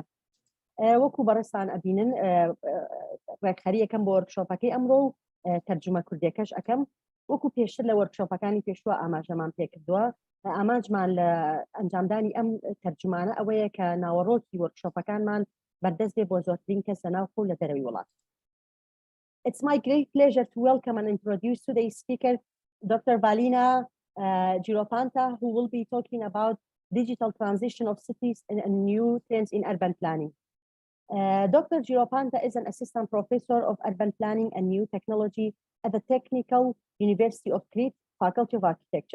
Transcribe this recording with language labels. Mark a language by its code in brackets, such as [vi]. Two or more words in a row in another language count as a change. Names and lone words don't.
[ckb] وەکو بەڕێستان ئەبینن ڕێکخەری یەکەم بۆ وەرکشۆپەکەی ئەمڕۆ و تەرجمە کوردیەکەش ئەەکەم. وەکو پێشتر لە وەرکشۆپەکانی پێشوە ئاماژەمان پێکردووە. ئاماجمان لە ئەنجامدانی ئەم تەرجمانە ئەوەیە کە ناوەڕۆکی وەرکشۆپەکانمان بەردەست بێ بۆ زۆرترین کەس لە ناوخۆ لە دەرەوەی وڵات. [en] It's my great pleasure to welcome and introduce today's speaker, Dr. Valina Geropanta, who will be talking about digital transition of cities and new trends in urban planning. Dr. Geropanta is an assistant professor of urban planning and new technology at the Technical University of Crete, Faculty of Architecture.